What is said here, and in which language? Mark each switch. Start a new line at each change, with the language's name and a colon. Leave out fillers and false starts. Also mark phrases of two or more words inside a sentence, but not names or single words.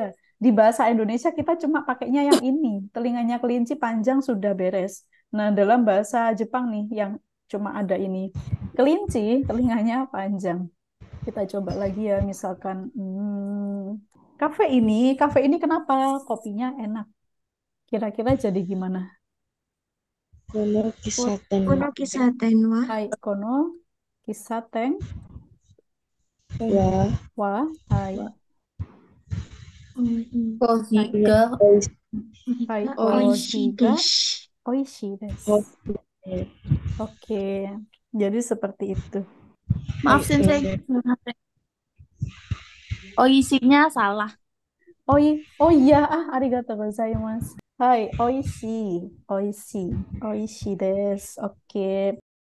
Indonesian: Di bahasa Indonesia kita cuma pakainya yang ini, telinganya kelinci panjang sudah beres. Nah, dalam bahasa Jepang nih yang cuma ada ini, kelinci telinganya panjang. Kita coba lagi ya, misalkan kafe ini kenapa kopinya enak? Kira-kira jadi gimana?
Japanese: この喫茶店この喫茶店は, はいこの喫茶店 wa ははい Kohi hai ga. hai oishi コシがです. おいしいです.
Indonesian: Oke, jadi seperti itu. Maaf
Japanese: Hai,
Indonesian: sensei. Oh isinya salah. oh iya,
Japanese: ありがとうございます. はい、おいしい、おいしい、おいしいです.
Indonesian: Oke.